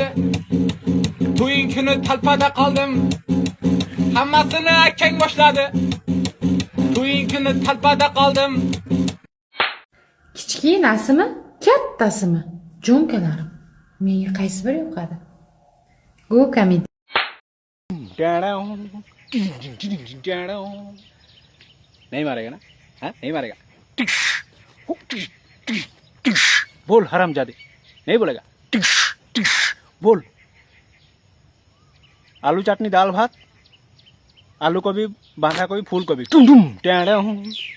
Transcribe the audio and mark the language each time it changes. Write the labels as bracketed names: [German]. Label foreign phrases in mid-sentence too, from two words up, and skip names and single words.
[Uzbek] To'ying kuni talpada qoldim. Hammasini akang boshladi. To'ying kuni talpada qoldim. Kichkinasimi, kattasimi? Jo'nkalarim. menga qaysi biri yoqadi? Go komediya. [Hindi] नहीं मारेगा ना? हाँ नहीं मारेगा। बोल हरामजादे, नहीं बोलेगा। बोल आलू चटनी दाल भात, आलू गोभी बांधा गोभी फूल गोभी।